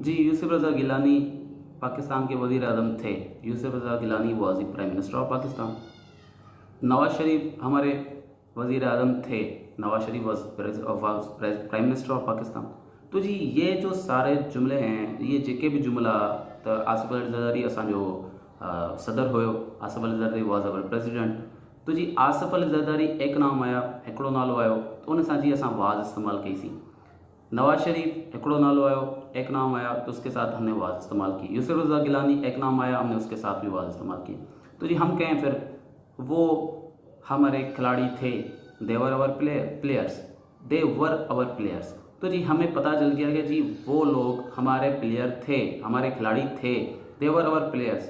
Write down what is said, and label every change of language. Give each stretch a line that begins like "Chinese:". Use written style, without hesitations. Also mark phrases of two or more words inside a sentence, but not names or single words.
Urdu: جی یوسف رضا گیلانی پاکستان کے وزیر اعظم تھے.
English: Yusuf Raza Gilani was the Prime Minister of Pakistan.
Urdu: نواز شریف ہمارے وزیر اعظم تھے.
English: Nawaz Sharif was Prime Minister of Pakistan.
Urdu: تو جی یہ جو سارے جملے ہیں، یہ
Sindhi: जेके भी जुमला त आसिफ अली ज़रदारी असांजो सदर हुयो,
English: Asif Ali Zardari was our President.
Urdu: تو جی آصف علی زرداری ایک نام آیا,
Sindhi: हिकिड़ो नालो आयो, तो उन सां जी असां वाज इस्तेमालु कईसीं। नवाज शरीफ हिकिड़ो नालो आयो,
Urdu: ایک نام آیا، تو اس کے ساتھ ہم نے واز استعمال کی. یوسف رضا گیلانی ایک نام آیا، ہم نے اس کے ساتھ بھی واز استعمال کی۔ تو جی ہم کہیں پھر وہ ہمارے کھلاڑی تھے,
English: They were our players, they were our players.
Urdu: تو جی ہمیں پتا چل گیا کہ جی وہ لوگ ہمارے پلیئر تھے، ہمارے کھلاڑی تھے,
English: They were our players.